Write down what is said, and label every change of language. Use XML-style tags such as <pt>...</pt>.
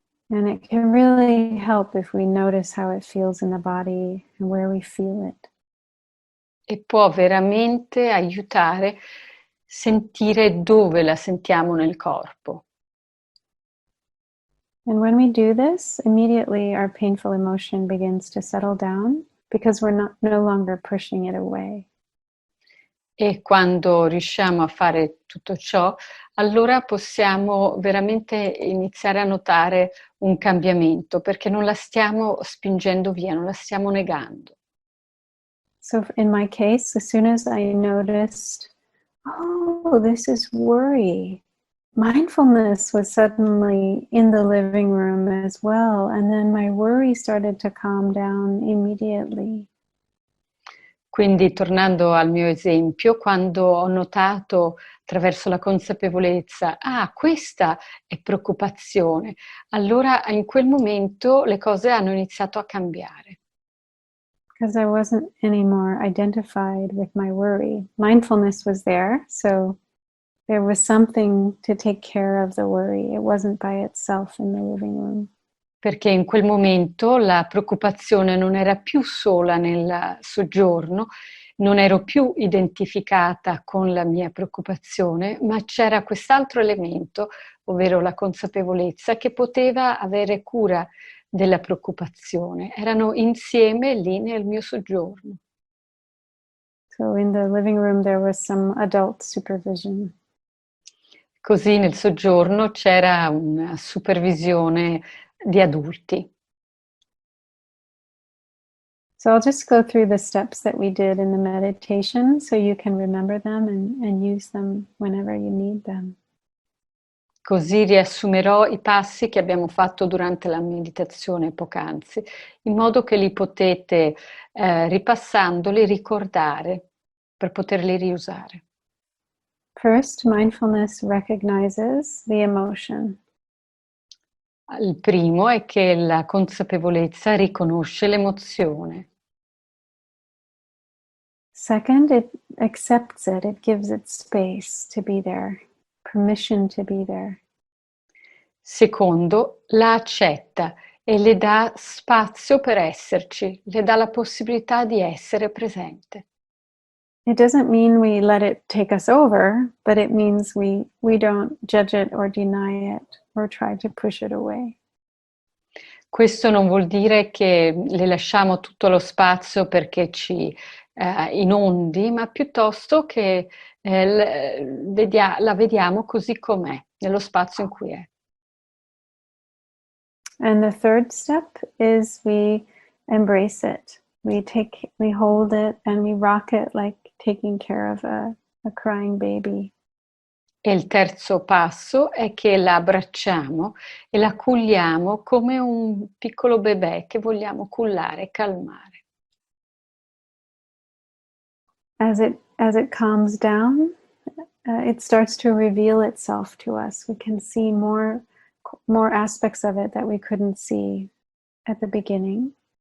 <en>And it can really help if we notice how it feels in the body and where we feel it.</en> <it>E può veramente aiutare sentire dove la sentiamo nel corpo.</it> <en>And when we do this, immediately our painful emotion begins to settle down because we're no longer pushing it away.</en> <it>E quando riusciamo a fare tutto ciò, allora possiamo veramente iniziare a notare un cambiamento, perché non la stiamo spingendo via, non la stiamo negando.</it> <en>So in my case, as soon as I noticed, oh, this is worry, mindfulness was suddenly in the living room as well. And then my worry started to calm down immediately.</en> <it>Quindi, tornando al mio esempio, quando ho notato attraverso la consapevolezza, questa è preoccupazione, allora in quel momento le cose hanno iniziato a cambiare.</it> <en>Because I wasn't anymore identified with my worry. Mindfulness was there, so there was something to take care of the worry. It wasn't by itself in the living room.</en> <it>Perché in quel momento la preoccupazione non era più sola nel soggiorno, non ero più identificata con la mia preoccupazione, ma c'era quest'altro elemento, ovvero la consapevolezza, che poteva avere cura della preoccupazione. Erano insieme lì nel mio soggiorno.</it> <en>So in the living room there was some adult supervision.</en> <it>Così nel soggiorno c'era una supervisione di adulti.</it> <en>So I'll just go through the steps that we did in the meditation so you can remember them and use them whenever you need them.</en> <it>Così riassumerò i passi che abbiamo fatto durante la meditazione poc'anzi, in modo che li potete, ripassandoli, ricordare per poterli riusare.</it> <en>First, mindfulness recognizes the emotion.</en> <it>Il primo è che la consapevolezza riconosce l'emozione.</it> <en>Second, it accepts it. It gives it space to be there, permission to be there.</en> <it>Secondo, la accetta e le dà spazio per esserci, le dà la possibilità di essere presente.</it> <en>It doesn't mean we let it take us over, but it means we don't judge it or deny it or try to push it away.</en> <it>Questo non vuol dire che le lasciamo tutto lo spazio perché ci inondi, ma piuttosto che la vediamo così com'è, nello spazio in cui è.</it> <en>And the third step is we embrace it. We hold it and we rock it like taking care of a crying baby.</en> <it>E il terzo passo è che la abbracciamo e la culliamo come un piccolo bebè che vogliamo cullare e calmare.</it> <en>As it calms down, it starts to reveal itself to us. We can see more aspects of it that we couldn't see at the beginning.</en>